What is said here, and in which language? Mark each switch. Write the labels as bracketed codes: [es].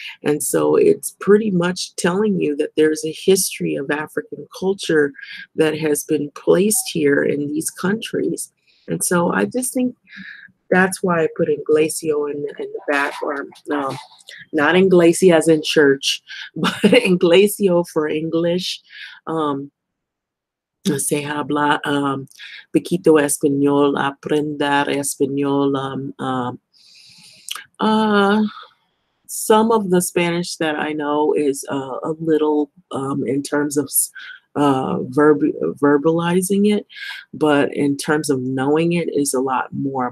[en] And so it's pretty much telling you that there's a history of African culture that has been placed here in these countries. And so I just think that's why I put Inglecio in the back, or not Inglesia as in church, but Inglecio for English. [es] Se habla poquito español, aprender español. [en] Some of the Spanish that I know is a little in terms of verbalizing it, but in terms of knowing it is a lot more.